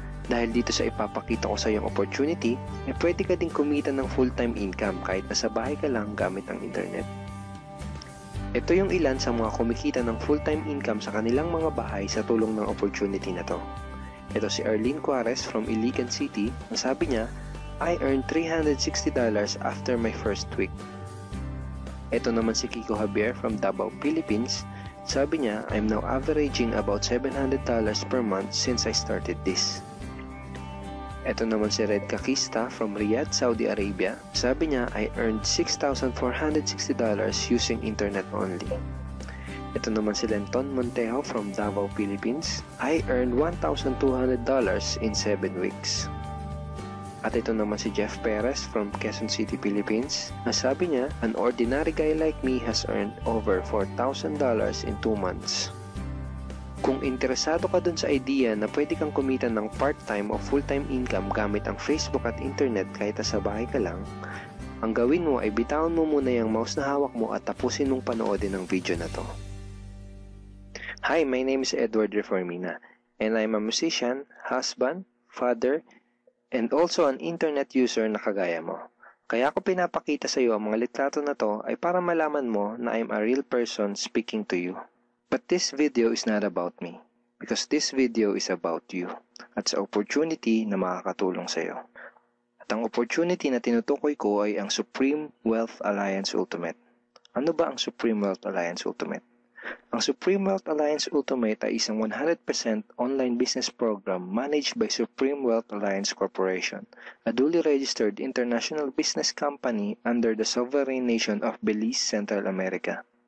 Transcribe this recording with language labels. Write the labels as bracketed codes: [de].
[tl] Dahil dito sa ipapakita ko sa iyong opportunity, pwede ka ding kumita ng full-time income kahit nasa bahay ka lang gamit ang internet. Ito yung ilan sa mga kumikita ng full-time income sa kanilang mga bahay sa tulong ng opportunity na to. Ito si Arlene Juarez from Iligan City. Ang sabi niya, [en] I earned $360 after my first week. Ito naman si Kiko Javier from Davao, Philippines. [tl] Sabi niya, [en] I'm now averaging about $700 per month since I started this. Ito naman si Red Kakista from Riyadh, Saudi Arabia. [tl] Sabi niya, [en] I earned $6,460 using internet only. Ito naman si Lenton Montejo from Davao, Philippines. I earned $1,200 in 7 weeks. [tl] At ito naman si Jeff Perez from Quezon City, Philippines. Sabi niya, [en] an ordinary guy like me has earned over $4,000 in 2 months. [tl] Kung interesado ka dun sa idea na pwede kang kumita ng part-time o full-time income gamit ang Facebook at internet kahit sa bahay ka lang, ang gawin mo ay bitawan mo muna yung mouse na hawak mo at tapusin mong panoodin ang video na to. [en] Hi, my name is Edward Reformina, and I'm a musician, husband, father, and also an internet user [tl] na kagaya mo. Kaya ako pinapakita sa iyo ang mga litrato na to ay para malaman mo na [en] I'm a real person speaking to you. But this video is not about me, because this video is about you, [tl] at sa opportunity na makakatulong sa iyo. At ang opportunity na tinutukoy ko ay ang Supreme Wealth Alliance Ultimate. Ano ba ang Supreme Wealth Alliance Ultimate? Ang Supreme Wealth Alliance Ultimate ay isang 100% online business program [en] managed by Supreme Wealth Alliance Corporation, a duly registered international business company under the sovereign nation of Belize, Central America.